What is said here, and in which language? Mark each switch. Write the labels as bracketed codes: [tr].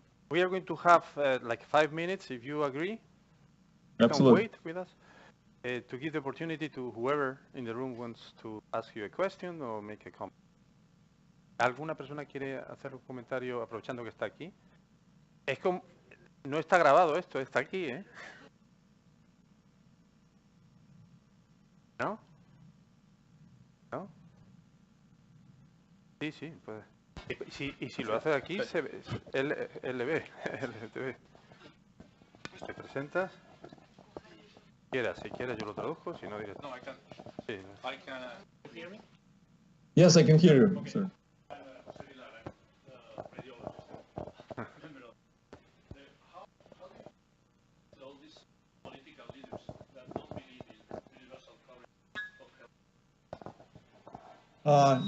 [en] We are going to have like 5 minutes, if you agree. Absolutely. You can wait with us to give the opportunity to whoever in the room wants to ask you a question or make a comment. [es] ¿Alguna persona quiere hacer un comentario aprovechando que está aquí? Es como, no está grabado esto, está aquí, ¿eh? ¿No? ¿No? Sí, sí, puede. Y si lo hace de aquí, él le ve, él te ve. ¿Te presentas? Si quieres yo lo traduzco, si no diré. [en] No, I can. [es] Sí. [en] I can. You hear me? Yes, I can hear you, Okay. sir. José Vilar, I'm radiologist. How do all these political leaders that don't believe in universal coverage of health?